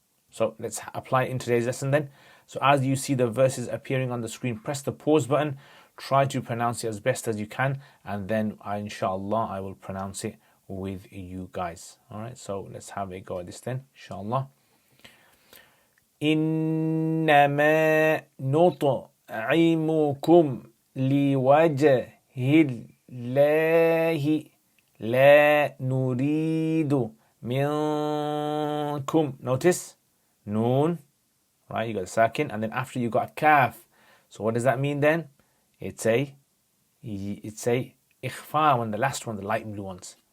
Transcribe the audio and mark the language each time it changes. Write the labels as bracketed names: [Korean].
[English] So let's apply it in today's lesson then. So as you see the verses appearing on the screen, press the pause button, try to pronounce it as best as you can, and then inshallah I will pronounce it with you guys. All right, so let's have a go at this then, inshallah. [Arabic] إنما نطعمكم لوجه الله لا نريد منكم. [English] Notice noon, right? You got a sakin, and then after you got a kaf. So what does that mean then? It's a ikhfa one, the last one, the light blue ones.